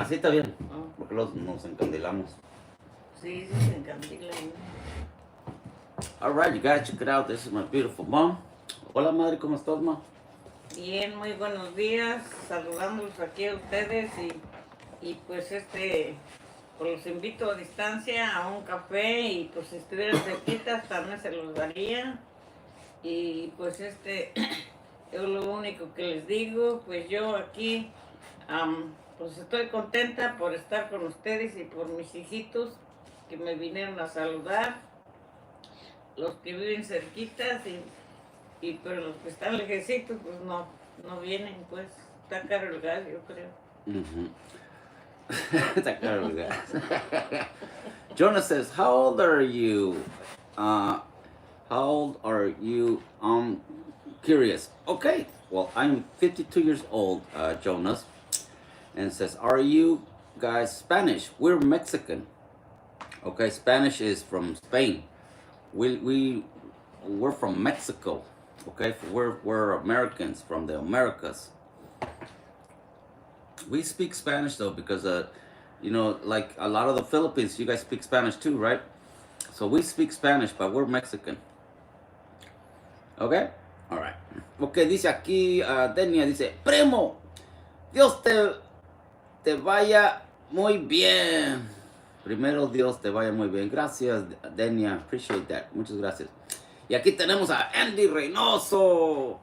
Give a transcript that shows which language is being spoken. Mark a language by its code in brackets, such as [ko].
[es] Así está bien, porque nos encandilamos. Sí, se encandila. [en] All right, you guys, check it out. This is my beautiful mom. [es] Hola, madre, ¿cómo estás, ma? Bien, muy buenos días. Saludándolos aquí a ustedes y pues pues los invito a distancia a un café y pues si estuvieran cerquitas también se los daría. Y pues es lo único que les digo, pues yo aquí pues estoy contenta por estar con ustedes y por mis hijitos que me vinieron a saludar, los que viven cerquitas y pero los que están lejecitos pues no vienen, pues está caro el gas, yo creo. Está caro el gas. [en] Jonas says, how old are you? How old are you? Curious. Okay, well, I'm 52 years old, Jonas. And says, are you guys Spanish? We're Mexican. Okay, Spanish is from Spain. We're from Mexico. Okay, we're Americans from the Americas. We speak Spanish though because like a lot of the Philippines, you guys speak Spanish too, right? So we speak Spanish, but we're Mexican. Okay, all right. [es] Okay, dice aquí Denia, dice, primo, Dios te vaya muy bien. Primero Dios te vaya muy bien. Gracias, Denia. [en] Appreciate that. [es] Muchas gracias. Y aquí tenemos a Andy Reynoso.